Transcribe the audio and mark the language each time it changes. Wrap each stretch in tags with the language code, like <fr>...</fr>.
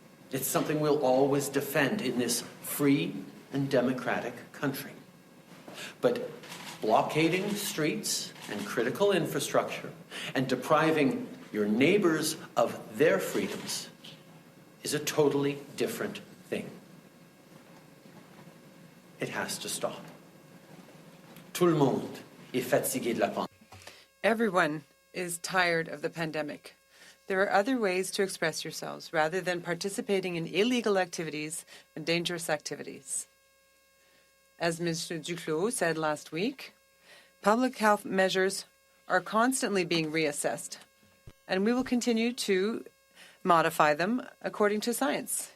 <en>It's something we'll always defend in this free and democratic country. But blockading streets and critical infrastructure and depriving your neighbors of their freedoms is a totally different thing. It has to stop.</en> <fr>Tout le monde est fatigué de la pandémie.</fr> <en>Everyone is tired of the pandemic. There are other ways to express yourselves rather than participating in illegal activities and dangerous activities. As Mr. Duclos said last week, public health measures are constantly being reassessed, and we will continue to modify them according to science.</en>